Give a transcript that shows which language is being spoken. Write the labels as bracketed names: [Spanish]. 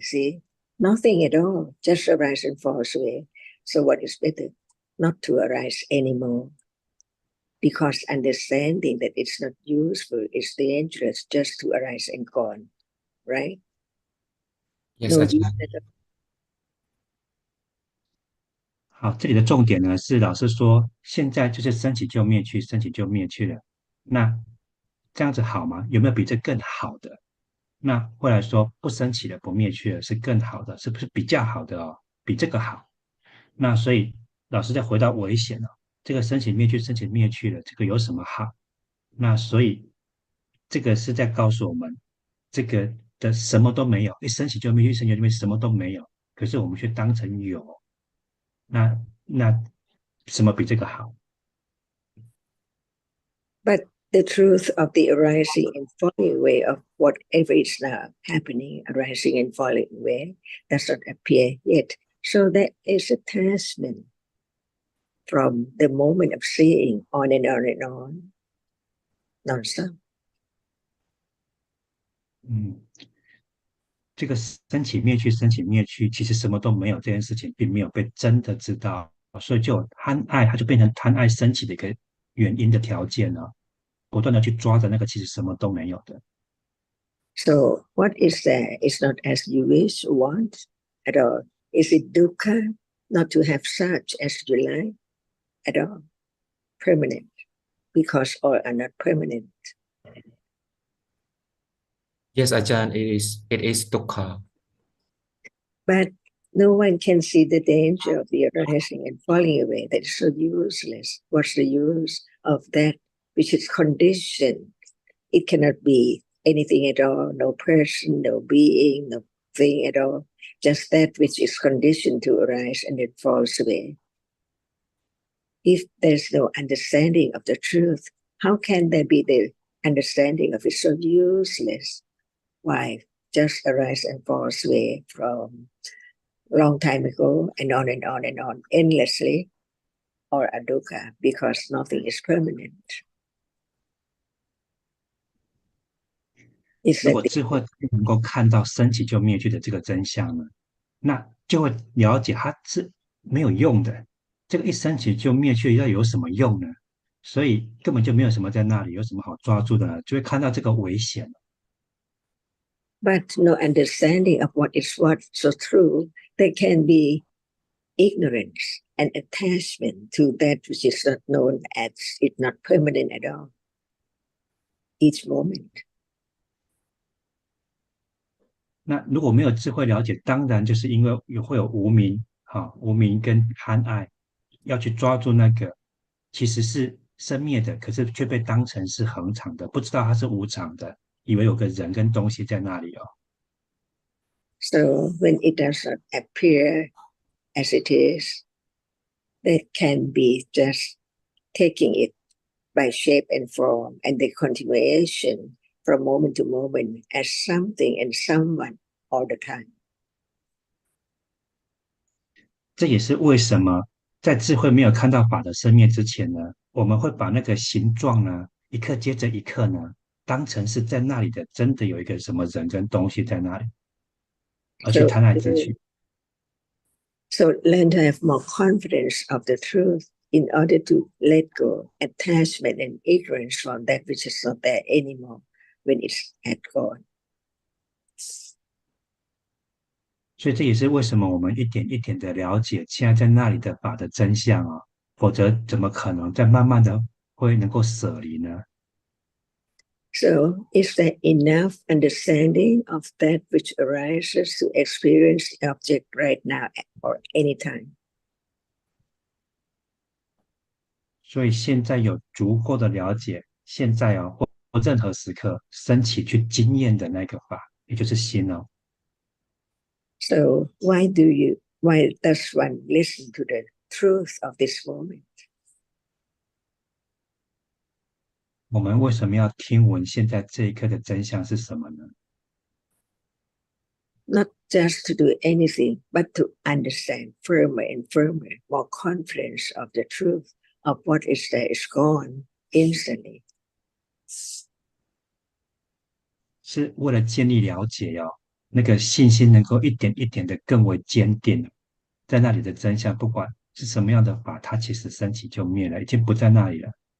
[English] See, nothing at all, just arise and falls away. So what is better? Not to arise anymore. Because understanding that it's not useful, it's dangerous just to arise and gone, right? Yes, No Ajahn. use at all. [Chinese] 好，这里的重点呢是老师说，现在就是升起就灭去，升起就灭去了。那这样子好吗？有没有比这更好的？那后来说不升起了，不灭去了是更好的，是不是比较好的哦？比这个好。那所以老师再回到危险了，这个升起灭去，升起灭去了，这个有什么好？那所以这个是在告诉我们，这个的什么都没有，一升起就灭去，升起就灭，什么都没有。可是我们却当成有。那什么比这个好？ [English] But the truth of the arising and falling away of whatever is now happening, arising and falling away, does not appear yet. So that is attachment from the moment of seeing on and on and on, non-stop. [Chinese] 这个升起灭去，升起灭去，其实什么都没有，这件事情并没有被真的知道，所以就有贪爱，它就变成贪爱升起的一个原因的条件了，不断的去抓着那个其实什么都没有的。 [English] So what is there is not as you wish or want at all. Is it dukkha not to have such as you like at all? Permanent, because all are not permanent. Yes, Ajahn, it is dukkha. But no one can see the danger of the arising and falling away. That is so useless. What's the use of that which is conditioned? It cannot be anything at all, no person, no being, no thing at all. Just that which is conditioned to arise and it falls away. If there's no understanding of the truth, how can there be the understanding of it? So useless. Why? Just arise and falls away from long time ago and on and on and on endlessly, or a dukkha, because nothing is permanent. [Chinese] 如果智慧能够看到升起就灭去的这个真相呢，那就会了解它是没有用的。这个一升起就灭去，要有什么用呢？所以根本就没有什么在那里，有什么好抓住的呢？就会看到这个危险。 [English] But no understanding of what is what, so true, there can be ignorance and attachment to that which is not known as it's not permanent at all. Each moment. [Chinese] 那如果没有智慧了解，当然就是因为会有无明，无明跟贪爱，要去抓住那个其实是生灭的，可是却被当成是恒常的，不知道它是无常的，以为有个人跟东西在那里哦。 [English] So when it does not appear as it is, that can be just taking it by shape and form and the continuation from moment to moment as something and someone all the time. [Chinese] 这也是为什么在智慧没有看到法的生灭之前呢，我们会把那个形状呢，一刻接着一刻呢，当成是在那里的，真的有一个什么人跟东西在那里，而去贪爱之去。 [English] So learn to have more confidence of the truth in order to let go attachment and ignorance from that which is not there anymore when it's had gone. [Chinese] 所以这也是为什么我们一点一点的了解现在在那里的法的真相啊，否则怎么可能再慢慢的会能够舍离呢？ [English] So is there enough understanding of that which arises to experience the object right now or anytime? [Chinese] 所以现在有足够的了解，现在或任何时刻升起去经验的那个法，也就是心哦。 [English] So why does one listen to the truth of this moment? [Chinese] 我们为什么要听闻现在这一刻的真相是什么呢？ [English] Not just to do anything, but to understand firmer and firmer, more confidence of the truth of what is there is gone instantly. [Chinese] 是为了建立了解那个信心能够一点一点的更为坚定，在那里的真相，不管是什么样的法，它其实升起就灭了，已经不在那里了。